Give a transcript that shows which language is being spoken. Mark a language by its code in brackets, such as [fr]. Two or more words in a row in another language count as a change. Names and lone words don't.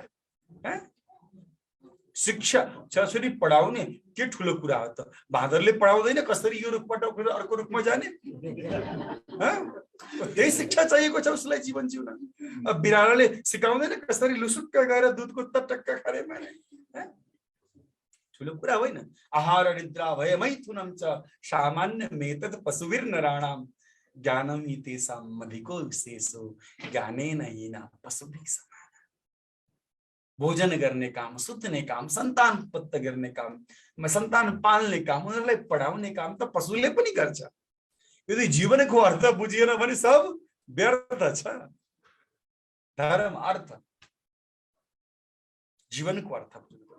[ne] शिक्षा छोराछोरी पढाउने के ठुलो कुरा हो त? बाँदरले पढाउँदैन कसरी यो रुखबाट उठेर अर्को रुखमा जाने, त्यही शिक्षा चाहिएको छ उसलाई जीवन जिउन। अब बिरालोले सिकाउँदैन कसरी लुसुक्क गएर दुधको टक्क खाने, ठुलो कुरा होइन। [sa] आहार निद्रा भयमैथुनं च सामान्य मेतद पशुभिर नराणाम ज्ञानम तेषां अधिको विशेषो ज्ञानेन हीना पशुभिः समान। [ne] भोजन गर्ने काम, सुत्ने काम, सन्तान उत्पत्ति गर्ने काम, सन्तान पाल्ने काम, उनीहरूलाई पढाउने काम त पशुले पनि गर्छ। यदि जीवनको अर्थ बुझिएन भने सब व्यर्थ छ। धर्म अर्थ जीवनको अर्थ बुझ्नु।